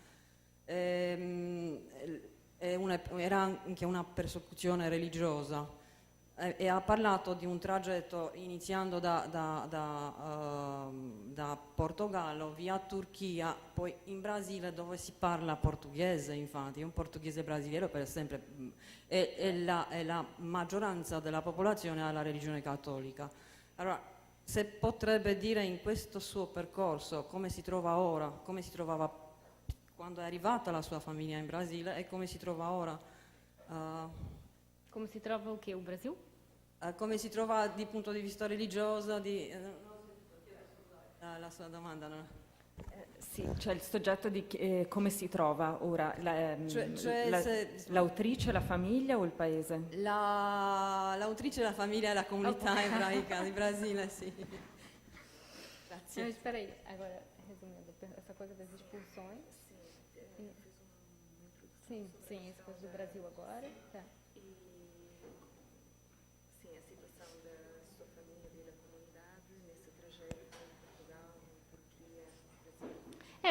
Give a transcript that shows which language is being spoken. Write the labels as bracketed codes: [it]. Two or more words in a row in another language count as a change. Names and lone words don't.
[it] Era anche una persecuzione religiosa e ha parlato di un tragitto iniziando da Portogallo via Turchia, poi in Brasile dove si parla portoghese, infatti un portoghese brasiliano per esempio, e la maggioranza della popolazione ha la religione cattolica. Allora, se potrebbe dire in questo suo percorso come si trova ora, come si trovava quando è arrivata la sua famiglia in Brasile e come si trova ora. Come si trova [pt] o quê? O Brasil? [it] Come si trova di punto di vista religioso? La sua domanda, no? Sì, cioè il soggetto di come si trova ora, l'autrice, la famiglia o il paese? L'autrice, la famiglia e la comunità ebraica di Brasile, sì. Grazie. [pt] Mas espera aí, agora, resumindo, essa coisa das expulsões. Sim, sim, essa coisa do Brasil agora. Tá. Sim, a situação da sua família e da comunidade nesse trajeto em Portugal, Turquia, Brasil.